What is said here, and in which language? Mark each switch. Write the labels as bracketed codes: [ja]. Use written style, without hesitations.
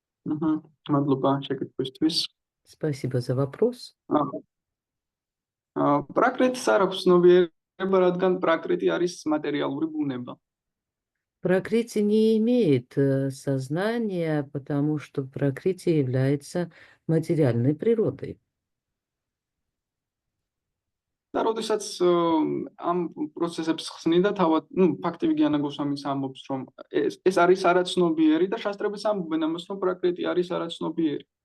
[ka] მადლობა შეკითხვისთვის. [ru] Спасибо за вопрос. [ka] პრაკრიტის არ აქვს ცნობიერება, რადგან პრაკრიტი არის მატერიალური ბუნება. [ru] Пракрити не имеет сознания, потому что Пракрити является материальной природой. [ka] და როდესაც ამ პროცესებს ხსნიდა თავად, ფაქტივი გიანაგოს ამის ამბობს, რომ ეს არის არაცნობიერი და შასტრებიც ამბობენ ამას, რომ პრაკრიტი არის არაცნობიერი.